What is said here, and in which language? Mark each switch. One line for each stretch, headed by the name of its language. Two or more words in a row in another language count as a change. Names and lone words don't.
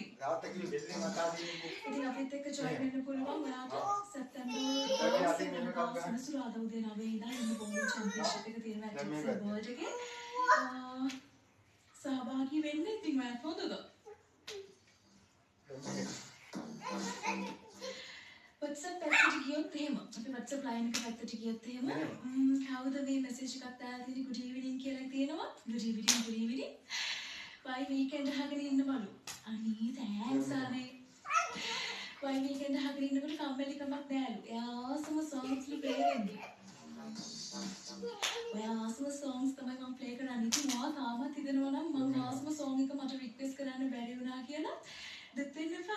Sinhala: ඉතින් අපිත් එක්ක ජොයින් වෙන්න පුළුවන් ඔයාට සැප්තැම්බර් සෙනසුරාදා උදේ 9 ඉඳන් ඉන්න
English: bowling championship
Sinhala: එක තියෙනවා ඇක්සල් වර්ල්ඩ් එකේ. සහභාගී වෙන්න ඉතින් ඔයාත් හොඳද? WhatsApp පැත්තට ගියොත් එහෙම අපි WhatsApp line එක පැත්තට ගියොත් එහෙම කවුද මේ message එකක් දාලා තියෙන්නේ
English: good evening
Sinhala: කියලා තියෙනවා.
English: good evening
Sinhala: Why weekend අහගෙන ඉන්නවලු. අනේ thanks අනේ. Why weekend අහගෙන ඉන්නකොට කම්මැලිකමක් නෑලු. එයාසම
English: songs play
Sinhala: වෙන්නේ. ඔයාසම songs තමයි මම play කරන්නේ. ඉතින් ඔයා තාමත් හිතනවා නම් මම ආසම song එක මට request කරන්න බැරි වුණා කියලා දෙන්න එපා.